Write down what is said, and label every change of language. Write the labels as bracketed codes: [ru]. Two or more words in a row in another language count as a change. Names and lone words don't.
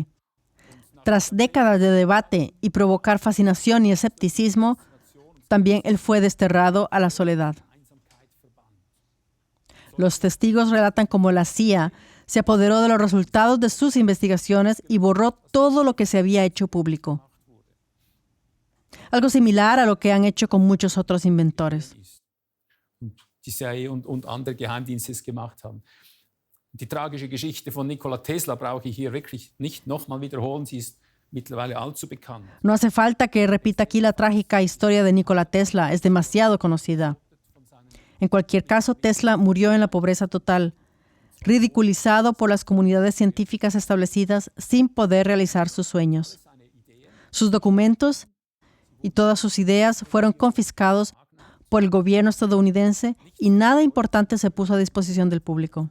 [es] Tras décadas de debate y provocar fascinación y escepticismo, también él fue desterrado a la soledad. Los testigos relatan cómo la CIA se apoderó de los resultados de sus investigaciones y borró todo lo que se había hecho público. Algo similar a lo que han hecho con muchos otros inventores. [de] Die CIA und andere Geheimdienste es gemacht haben. Die tragische Geschichte von Nikola Tesla brauche ich hier wirklich nicht nochmal wiederholen. Sie ist mittlerweile allzu bekannt. [es] No hace falta que repita aquí la trágica historia de Nikola Tesla, es demasiado conocida. En cualquier caso, Tesla murió en la pobreza total, ridiculizado por las comunidades científicas establecidas sin poder realizar sus sueños. Sus documentos y todas sus ideas fueron confiscados por el gobierno estadounidense y nada importante se puso a disposición del público.